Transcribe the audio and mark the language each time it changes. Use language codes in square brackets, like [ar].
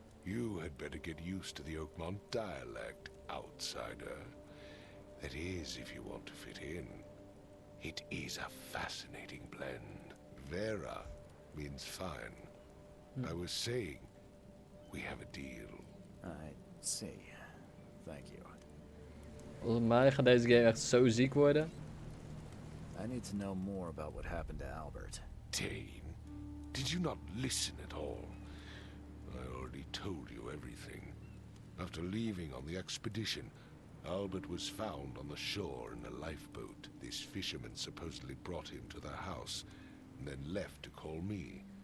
[en] You had better get used to the Oakmont dialect, outsider. That is, if you want to fit in. It is a fascinating blend. Vera means fine. I was saying, we have a deal. I see. Thank you. [nl] Volgens mij gaat deze game echt zo ziek worden. [en] I need to know more about what happened to Albert. Dane, did you not listen at all? I already told you everything. After leaving on the expedition, Albert was found on the shore in a lifeboat. This fisherman supposedly brought him to the house, and then left to call me.